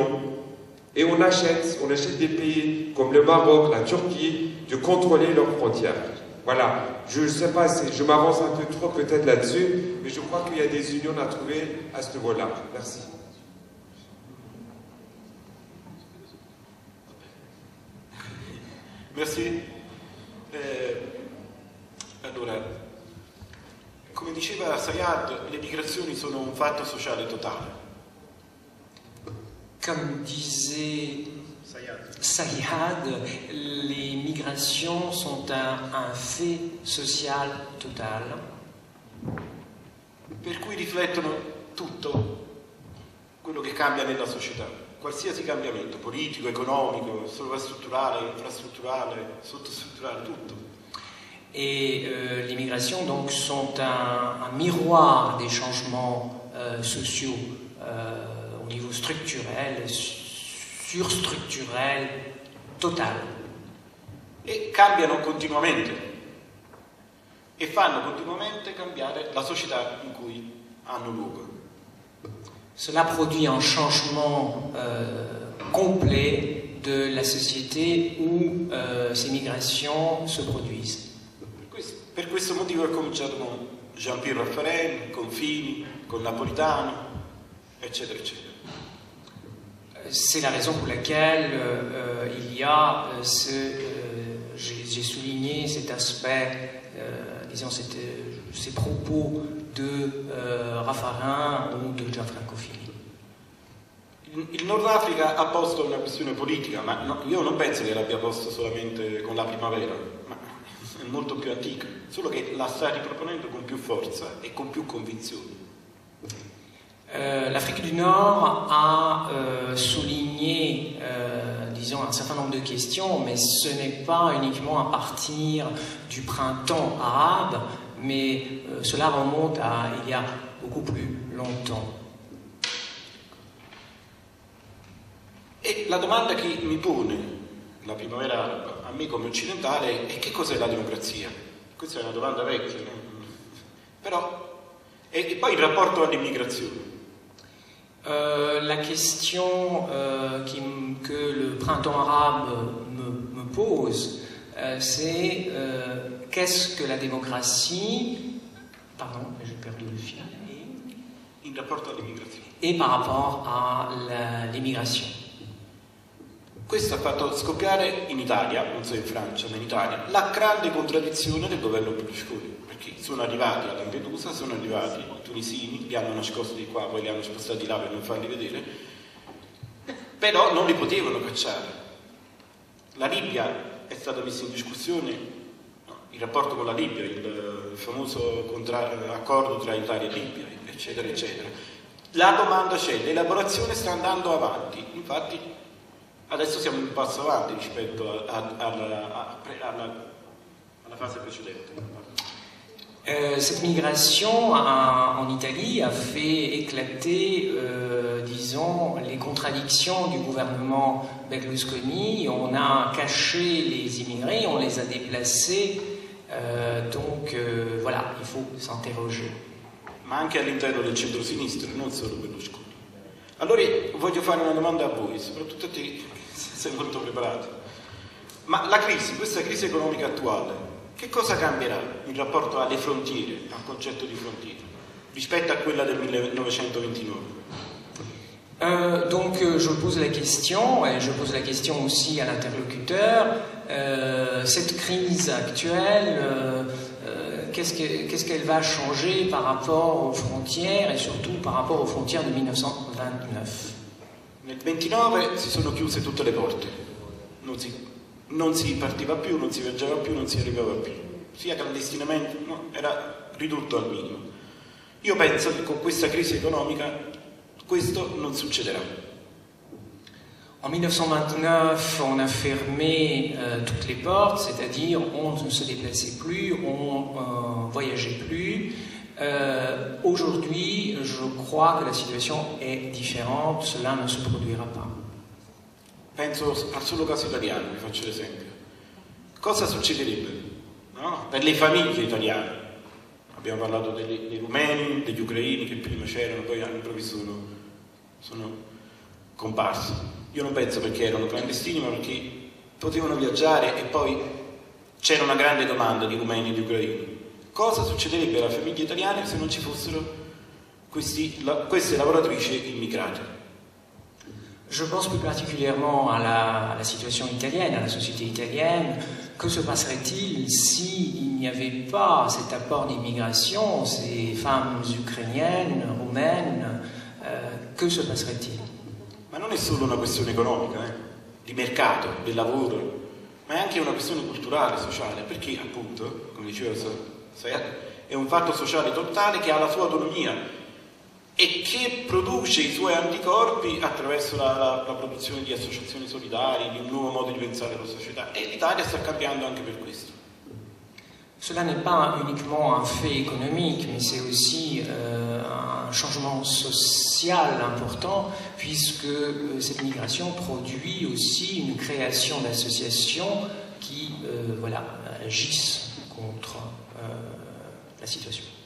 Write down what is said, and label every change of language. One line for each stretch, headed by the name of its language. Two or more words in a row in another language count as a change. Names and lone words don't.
French: Et on achète des pays comme le Maroc, la Turquie, de contrôler leurs frontières. Voilà, je ne sais pas, je m'avance un peu trop peut-être là-dessus, mais je crois qu'il y a des unions à trouver à ce niveau-là. Merci. Merci.
Italian: Allora, come diceva Sayad, le migrazioni sono un fatto sociale totale.
French: Comme disait Sayad, les migrations sont un fait social total.
Italian: Per cui riflettono tutto quello che cambia nella società, qualsiasi cambiamento, politico, economico, sovrastrutturale, infrastrutturale, sottostrutturale, tutto.
French: Et les migrations donc sont un miroir des changements sociaux au niveau structurel, surstructurel, total.
Italian: E cambiano continuamente e fanno continuamente cambiare la società in cui hanno luogo.
French: Cela produit un changement complet de la société où ces migrations se produisent.
Italian: Per questo motivo è cominciato con Jean-Pierre Raffarin, con Fini, con Napolitano, eccetera, eccetera.
French: C'est la raison pour laquelle il y a j'ai souligné cet aspect, disons ces propos de Raffarin ou de Gianfranco Fini.
Italian: Il Nord Africa ha posto una questione politica, ma no, io non penso che l'abbia posto solamente con la primavera, ma è molto più antica, solo che la sta riproponendo con più forza e con più convinzione.
French: L'Afrique du Nord a souligné, disons, un certain nombre de questions, mais ce n'est pas uniquement à partir du printemps arabe, mais cela remonte à il y a beaucoup plus longtemps.
Italian: E la domanda che mi pone la primavera araba, a me come occidentale, è che cos'è la democrazia? Questa è una domanda vecchia, no? Però, e poi il rapporto all'immigrazione.
French: La question que le printemps arabe me pose, c'est qu'est-ce que la démocratie, pardon, j'ai perdu le fil,
Italian: In rapporto all'immigrazione.
French: Et par rapport à l'immigration.
Italian: Questo ha fatto scoppiare in Italia, non so in Francia, ma in Italia, la grande contraddizione del governo Berlusconi. Perché sono arrivati a Lampedusa, sono arrivati i tunisini, li hanno nascosti di qua, poi li hanno spostati là per non farli vedere, però non li potevano cacciare. La Libia è stata messa in discussione, il rapporto con la Libia, il famoso accordo tra Italia e Libia, eccetera, eccetera. La domanda c'è, l'elaborazione sta andando avanti, infatti adesso siamo un passo avanti rispetto alla fase precedente.
French: Cette migration en Italie a fait éclater, disons, les contradictions du gouvernement Berlusconi. On a caché les immigrés, on les a déplacés, donc voilà, il faut s'interroger.
Italian: Ma anche all'interno del centro-sinistra, non solo Berlusconi. Allora voglio fare una domanda a voi, soprattutto a te, sei molto preparato. Ma la crisi, questa crisi economica attuale, che cosa cambierà in rapporto alle frontiere, al concetto di frontiera, rispetto a quella del 1929?
French: Donc je pose la question, et je pose la question aussi à l'interlocuteur, cette crise actuelle, qu'est-ce qu'elle va changer par rapport aux frontières et surtout par rapport aux frontières de 1929?
Italian: Nel 1929 si sono chiuse tutte le porte, non si partiva più, non si viaggiava più, non si arrivava più, sia clandestinamente, no, era ridotto al minimo. Io penso che con questa crisi economica questo non succederà.
French: En 1929, on a fermé toutes les portes, c'est-à-dire on ne se déplaçait plus, on voyageait plus. Aujourd'hui, je crois que la situation est différente, cela ne se produira pas.
Italian: Penso al solo caso italiano, vi faccio l'esempio. Cosa succederebbe, no? Per le famiglie italiane? Abbiamo parlato dei rumeni, degli ucraini che prima c'erano, poi all'improvviso sono comparsi. Io non penso perché erano clandestini, ma perché potevano viaggiare e poi c'era una grande domanda di rumeni e di ucraini. Cosa succederebbe alle famiglie italiane se non ci fossero queste lavoratrici immigrate?
French: Je pense plus particulièrement à la situation italienne, à la société italienne. Que se passerait-il s'il n'y avait pas cet apport d'immigration, ces femmes ukrainiennes, roumaines, que se passerait-il?
Italian: Ma non è solo una questione economica, di mercato, del lavoro, ma è anche una questione culturale, sociale, perché appunto, come diceva Sayad, è un fatto sociale totale che ha la sua autonomia e che produce i suoi anticorpi attraverso la produzione di associazioni solidarie, di un nuovo modo di pensare la società, e l'Italia sta cambiando anche per questo.
French: Cela n'est pas uniquement un fait économique, mais c'est aussi un changement social important, puisque cette migration produit aussi une création d'associations qui voilà, agissent contre la situation.